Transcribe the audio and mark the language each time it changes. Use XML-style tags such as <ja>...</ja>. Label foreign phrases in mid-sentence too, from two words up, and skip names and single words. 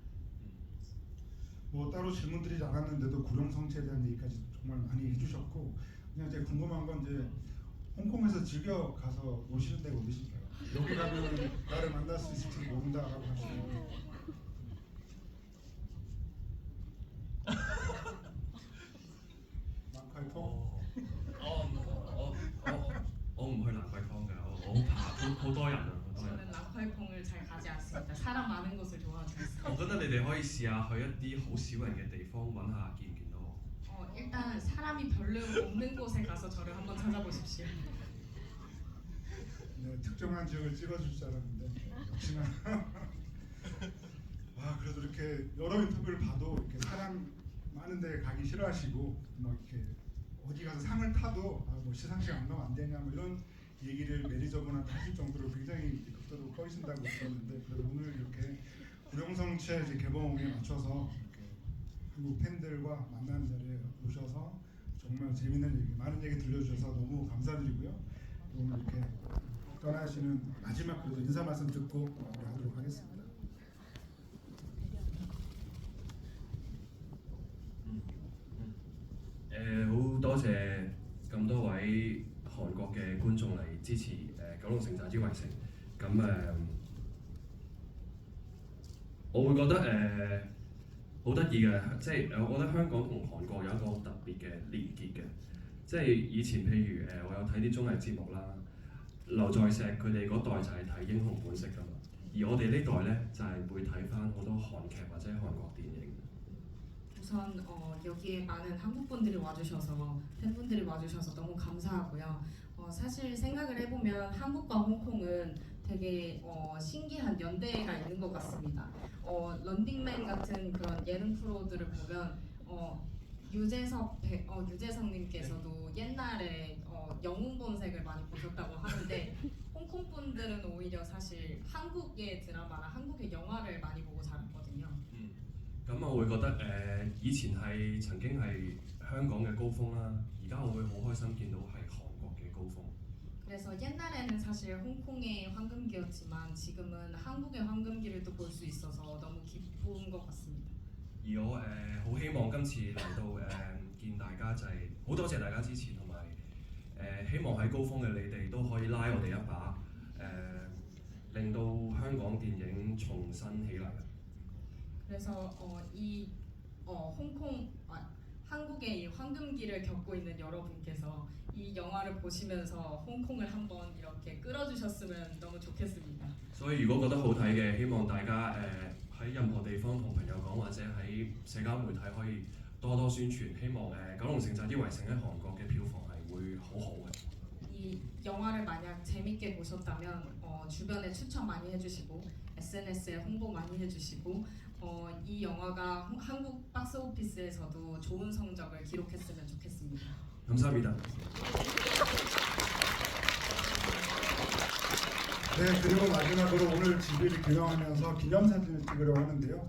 <ko>뭐 따로 질문 드리지 않았는데도 구룡성체에 대한 얘기까지 정말 많이 해주셨고 그냥 제가 궁금한 건 이제 홍콩에서 즐겨 가서 노시는 데가 어디신가요? 여기 가면 나를 만날 수 있을지 모른다라고 하시는 난카이포?</ko> <yue>我唔去蘭桂坊㗎，我好怕，好多人啊，好多人。</yue> <ko>저는 랑컬퐁을 잘 가지 않습니다. 사람 많은 곳을 좋아하지 않습니다.</ko> <yue>我覺得你哋可以試下去一啲好少人嘅地方揾下見唔見到我。</yue> <ko>일단 사람이 별로 없는 곳에 가서 저를 한번 찾아보십시오. 네, 특정한 지역을 찍어줄 줄 알았는데 역시나 그래도 이렇게 여러 인터뷰를 봐도 이렇게 사람 많은 데 가기 싫어하시고 막 이렇게 어디 가서 상을 타도 뭐 시상식 안 가면 안 되냐 뭐 이런 얘기를 매니저분한테 하실 정도로 굉장히 극도로 꺼이신다고 들었는데 그래도 오늘 이렇게 구룡성체 이제 개봉에 맞춰서 이렇게 한국 팬들과 만나는 자리에 오셔서 정말 재밌는 얘기, 많은 얘기 들려주셔서 너무 감사드리고요. 오늘 이렇게 떠나시는 마지막 그래도 인사 말씀 듣고 마무리하도록 하겠습니다.</ko> <yue>好多謝咁多位韓國嘅觀眾嚟支持九龍城寨之圍城。咁我會覺得好得意嘅，即係我覺得香港同韓國有一個好特別嘅連結嘅。即係以前譬如我有睇啲綜藝節目啦，劉在石佢哋嗰代就係睇英雄本色㗎嘛，而我哋呢代咧就係會睇翻好多韓劇或者韓國電影。</yue> <ko>우선 우선 여기에 많은 한국 분들이 와주셔서 팬분들이 와주셔서 너무 감사하고요. 사실 생각을 해보면 한국과 홍콩은 되게 신기한 연대가 있는 것 같습니다. 런닝맨 같은 그런 예능 프로들을 보면 유재석님께서도 옛날에 영웅 본색을 많이 보셨다고 하는데 홍콩 분들은 오히려 사실 한국의 드라마나 한국의 영화를 많이 보고 자랐거든요.</ko> <yue>咁我會覺得以前係曾經係香港嘅高峰啦，而家我會好開心見到係韓國嘅高峰。</yue> <ko>그래서 옛날에는 사실 홍콩의 황금기였지만 지금은 한국의 황금기를 또 볼 수 있어서 너무 기쁜 것 같습니다.</ko> <yue>而我好希望今次嚟到見大家就係好多謝大家支持，同埋希望喺高峰嘅你哋都可以拉我哋一把，令到香港電影重新起嚟。</yue> <ko>그래서 한국의 이 황금기를 겪고 있는 여러분께서 이 영화를 보시면서 홍콩을 한번 이렇게 끌어주셨으면 너무 좋겠습니다.</ko> <yue>所以如果覺得好睇嘅，希望大家喺任何地方同朋友講，或者喺社交媒體可以多多宣傳。希望九龍城寨啲圍城喺韓國嘅票房係會好好嘅。</yue> <ko>이 영화를 만약 재밌게 보셨다면 주변에 추천 많이 해주시고 SNS에 홍보 많이 해주시고 이 영화가 한국 박스오피스에서도 좋은 성적을 기록했으면 좋겠습니다. 감사합니다. 네, 그리고 마지막으로 오늘 집을 개영하면서 기념사진을 찍으려고 하는데요.</ko>